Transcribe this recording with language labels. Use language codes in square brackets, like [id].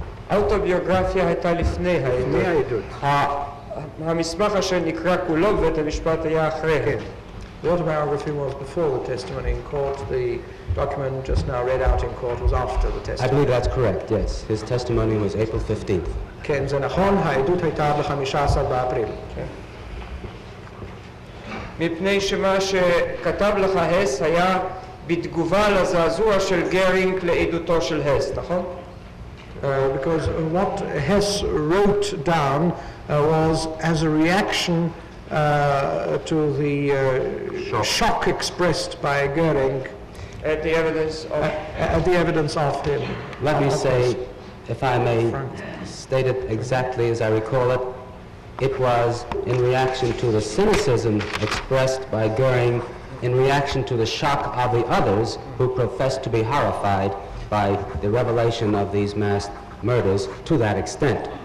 [he] האוטוביוגרפיה הייתה לפני העדות. המסמך אשר נקרא כולו בבית המשפט היה אחרי. [en] The autobiography was before the testimony in court. The document just now read out in court was after the testimony. I believe that's correct, yes. His testimony was April 15th. [he] כן, זה נכון, העדות הייתה ב-15 באפריל. מפני שמה שכתב לך הס היה בתגובה לזעזוע של גרינג לעדותו של הס, נכון? [en] Because what Hess wrote down was as a reaction to the shock expressed by Goering at the evidence of him. Let me say, if I may state it exactly as I recall it, it was in reaction to the cynicism expressed by Goering, in reaction to the shock of the others who professed to be horrified by the revelation of these mass murders to that extent.